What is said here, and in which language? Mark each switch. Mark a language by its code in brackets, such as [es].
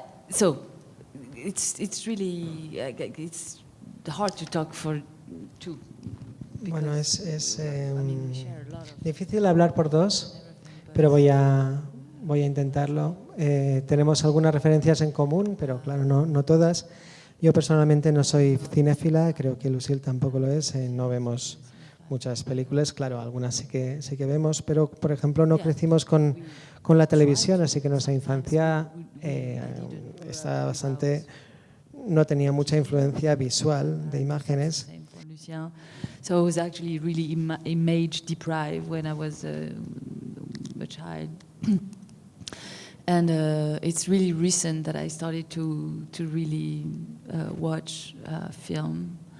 [en] So it's really it's hard to talk for two. [es] Bueno, es difícil hablar por dos, pero voy a intentarlo. Tenemos algunas referencias en común, pero claro, no todas. Yo personalmente no soy cinéfila, creo que Lucille tampoco lo es. No vemos muchas películas, claro, algunas sí que vemos, pero por ejemplo no crecimos con la televisión, así que nuestra infancia está no tenía mucha influencia visual de imágenes. [en] So I was actually really image deprived when I was a child. And it's really recent that I started to really watch film.